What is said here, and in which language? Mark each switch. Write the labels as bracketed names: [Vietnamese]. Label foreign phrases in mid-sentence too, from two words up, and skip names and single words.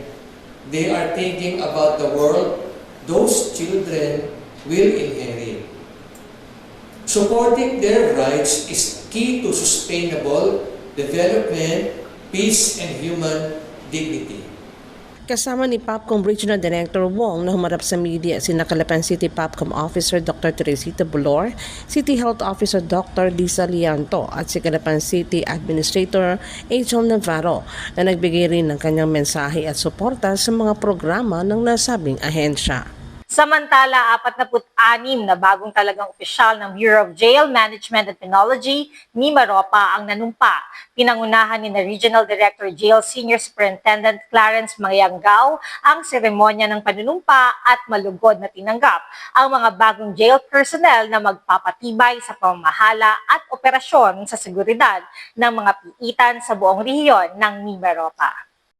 [English] They are thinking about the world those children will inherit. Supporting their rights is key to sustainable development, peace, and human dignity. [Filipino] Kasama ni POPCOM Regional Director Wong na humarap sa media si Calapan City POPCOM Officer Dr. Teresita Bulor, City Health Officer Dr. Lisa Lianto at si Calapan City Administrator Angel Navarro na nagbigay rin ng kanyang mensahe at suporta sa mga programa ng nasabing ahensya. Samantala, 46 na bagong talagang opisyal ng Bureau of Jail Management and Penology, MIMAROPA, ang nanumpa. Pinangunahan ni Regional Director Jail Senior Superintendent Clarence Mangyangao ang seremonya ng panunumpa at malugod na tinanggap ang mga bagong [English] jail personnel [Filipino] na magpapatibay sa pamamahala at operasyon sa seguridad ng mga piitan sa buong rehiyon ng MIMAROPA.